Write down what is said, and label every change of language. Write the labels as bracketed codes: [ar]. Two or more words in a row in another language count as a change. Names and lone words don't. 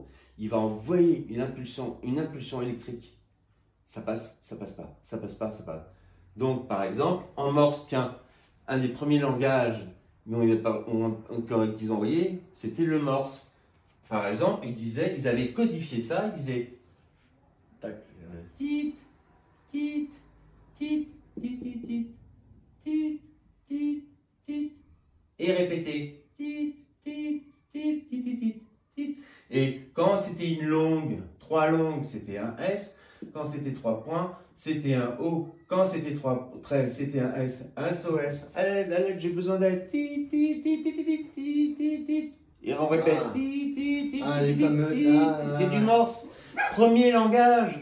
[fr] Il va envoyer une impulsion électrique. Ça passe, ça passe pas, ça passe pas, ça passe. Donc, par exemple, en Morse, tiens, un des premiers langages qu'ils ont envoyé, c'était le Morse. Par exemple, ils avaient codifié ça, ils disaient tit, tit, tit, tit, tit, tit, tit, tit, et répéter tit, tit, tit, tit, tit, tit. Et quand c'était une longue, 3 longues, c'était un S. Quand c'était 3 points, c'était un O. Quand c'était 3 traits, c'était un S, un SOS. Allez, j'ai besoin d'aide. Et on répète. C'est du Morse. Premier langage.